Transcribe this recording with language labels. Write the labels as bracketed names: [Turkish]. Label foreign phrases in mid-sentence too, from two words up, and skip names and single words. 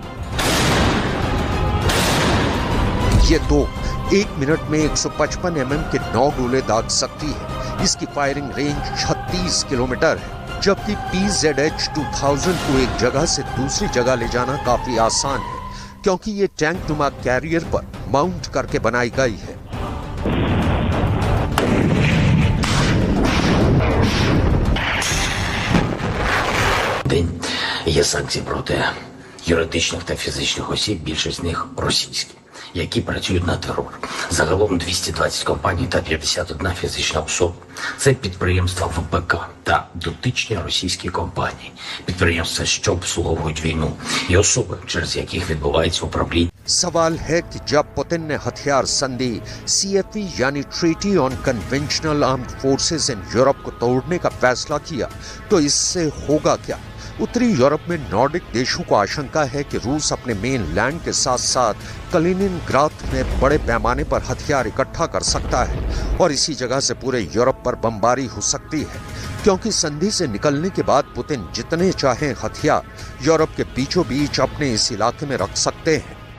[Hindi] ये तोप 1 मिनट में 155 mm के 9 गोले दाग सकती है। इसकी फायरिंग रेंज 36 किलोमीटर है, जबकि PZH-2000 को एक जगह से दूसरी जगह ले जाना काफी आसान है, क्योंकि ये टैंक नुमा कैरियर पर माउंट करके बनाई गई है। [Ukrainian] Є санкції проти юридичних та фізичних осіб, більшість з них російські, які працюють на терор. Загалом 220 компаній та 51 фізична особа. Це підприємства ВПК та дотичні російські компанії. Підприємства, що обслуговують війну, і особи, через яких відбувається управління. [Hindi] सवाल है कि जब पुतिन ने हथियार संधि CFE यानी ट्रीटी ऑन कन्वेंशनल आर्म्ड फोर्सेस इन यूरोप को तोड़ने का फैसला किया, तो इससे होगा क्या? उत्तरी यूरोप में नॉर्डिक देशों को आशंका है कि रूस अपने [English] main land [Hindi] के साथ साथ कलिनिनग्राद में बड़े पैमाने पर हथियार इकट्ठा कर सकता है और इसी जगह से पूरे यूरोप पर बमबारी हो सकती है, क्योंकि संधि से निकलने के बाद पुतिन जितने चाहें हथियार यूरोप के बीचों बीच अपने इस इलाके में रख सकते हैं।